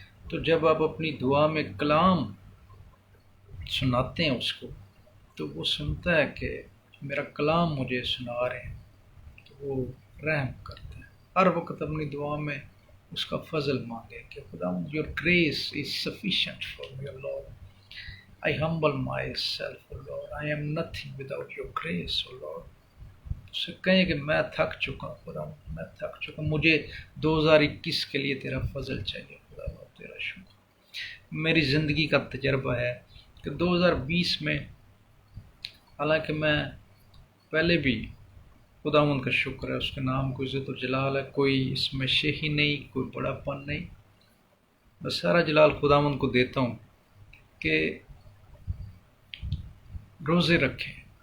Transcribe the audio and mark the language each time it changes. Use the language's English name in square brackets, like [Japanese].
[Urdu] تو جب آپ اپنی دعا میں کلام سناتے ہیں اس کو، تو وہ سنتا ہے کہ میرا کلام مجھے سنا رہے ہیں، تو وہ رحم کرتا ہے. ہر وقت اپنی دعا میں اس کا فضل مانگے کہ خداوند [English] your grace is sufficient for me, O Lord. I humble myself, O Lord. I am nothing without your grace, O Lord. [Urdu] اس سے کہیں کہ میں تھک چکا ہوں خدا، میں تھک چکا ہوں، مجھے 2021 کے لیے تیرا فضل چاہیے خدا، تیرا شکر. میری زندگی کا تجربہ ہے کہ 2020 میں حالانکہ میں پہلے بھی خداوند کا شکر ہے، اس کے نام کو عزت و جلال ہے، کوئی اس میں شہی نہیں، کوئی بڑا پن نہیں، بس سارا جلال خداوند کو دیتا ہوں کہ روزے رکھیں.